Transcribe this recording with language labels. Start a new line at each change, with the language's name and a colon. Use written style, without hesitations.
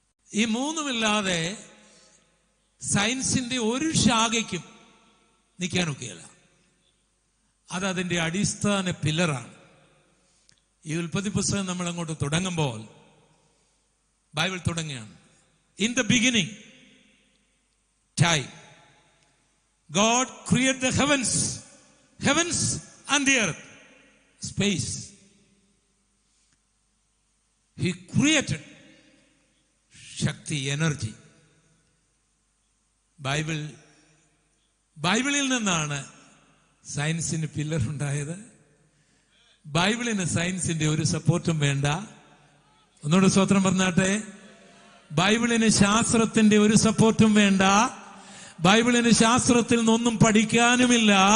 Malayalam: ഈ മൂന്നുമില്ലാതെ സയൻസിന്റെ ഒരു ശാഖയ്ക്കും നിൽക്കാനൊക്കെയല്ല. അതതിന്റെ അടിസ്ഥാന പില്ലറാണ്. ഈ ഉൽപ്പത്തി പുസ്തകം നമ്മൾ അങ്ങോട്ട് തുടങ്ങുമ്പോൾ ബൈബിൾ തുടങ്ങുകയാണ്.
English: In the beginning time. God created the heavens and the earth. Space. He created Shakti, energy.
Malayalam: ബൈബിളിൽ നിന്നാണ് സയൻസിന് പില്ലർ ഉണ്ടായത്. ബൈബിളിന് സയൻസിന്റെ ഒരു സപ്പോർട്ടും വേണ്ട. ഒന്നുകൂടെ സ്തോത്രം പറഞ്ഞാട്ടെ. ബൈബിളിന് ശാസ്ത്രത്തിന്റെ ഒരു സപ്പോർട്ടും വേണ്ട. ബൈബിളിന് ശാസ്ത്രത്തിൽ നിന്നൊന്നും പഠിക്കാനുമില്ല.